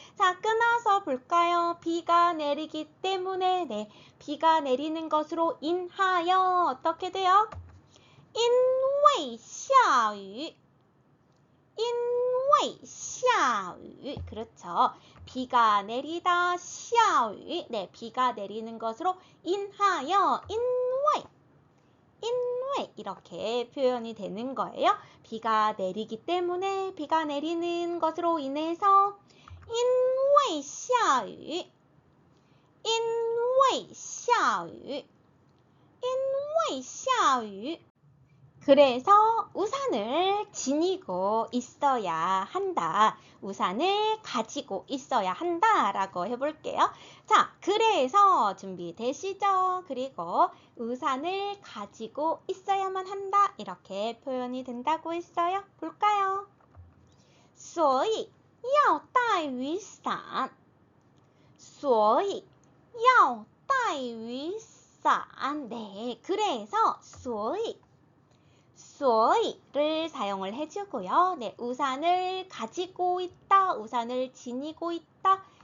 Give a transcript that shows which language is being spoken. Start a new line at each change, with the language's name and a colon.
Korean: 자, 끊어서 볼까요? 비가 내리기 때문에 네, 비가 내리는 것으로 인하여 어떻게 돼요?
Chinese: 因为下雨因为下雨
Korean: 그렇죠. 비가 내리다 下雨 네, 비가 내리는 것으로 인하여 因为이렇게 표현이 되는 거예요. 비가 내리기 때문에 비가 내리는 것으로 인해서
Chinese: 因为下雨因为下雨因为下雨
Korean: 그래서 우산을 지니고 있어야 한다. 우산을 가지고 있어야 한다라고 해볼게요. 자, 그래서 준비되시죠? 그리고 우산을 가지고 있어야만 한다. 이렇게 표현이 된다고 했어요. 볼까요?
Chinese: 所以要带雨伞所以要带雨伞
Korean: 네, 그래서 所以 所以를 사용을 해주고요. 네, 우산을 가지고 있다, 우산을 지니고 있다.